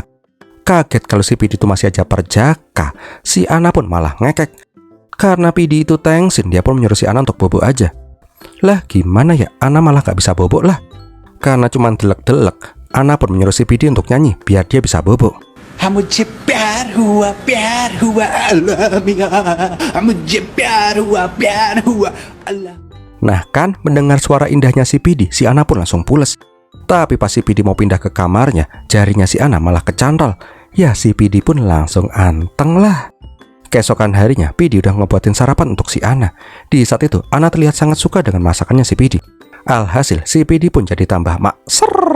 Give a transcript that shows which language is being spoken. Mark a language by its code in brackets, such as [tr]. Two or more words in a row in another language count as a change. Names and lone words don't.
[id] Kaget kalau si Pidi tuh masih aja perjaka. Si Ana pun malah ngekek. Karena Pidi itu tengsin, dia pun menyuruh si Ana untuk bobok aja. Lah gimana ya, Ana malah gak bisa bobok lah. Karena cuman delek-delek, Ana pun menyuruh si Pidi untuk nyanyi biar dia bisa bobok. [hi] मुझे प्यार हुआ अल्लाह मुझे प्यार हुआ अल्लाह. [id] Nah kan, mendengar suara indahnya si Pidi, si Ana pun langsung pules. Tapi pas si Pidi mau pindah ke kamarnya, jarinya si Ana malah kecantol. Ya si Pidi pun langsung anteng lah. Keesokan harinya, Pidi udah ngebuatin sarapan untuk si Ana. Di saat itu, Ana terlihat sangat suka dengan masakannya si Pidi. Alhasil, si Pidi pun jadi tambah makser.